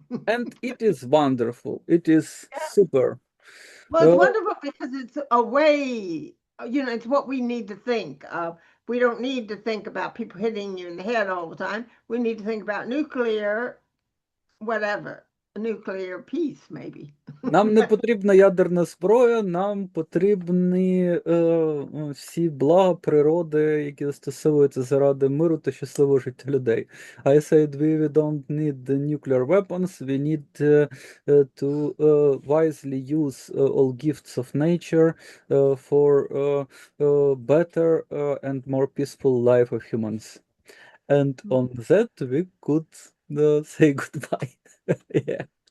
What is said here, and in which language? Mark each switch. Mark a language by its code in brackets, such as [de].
[en] And it is wonderful. It is super. Well, it's wonderful because it's a way, you know, it's what we need to think of. We don't need to think about people hitting you in the head all the time. We need to think about nuclear, whatever, nuclear peace, maybe. [uk] Нам не потрібна ядерна зброя, нам потрібні всі блага природи, які застосовуються заради миру та щасливого життя людей. [en] I said we don't need the nuclear weapons, we need to wisely use all gifts of nature for better and more peaceful life of humans. And on that we could say goodbye. Yeah.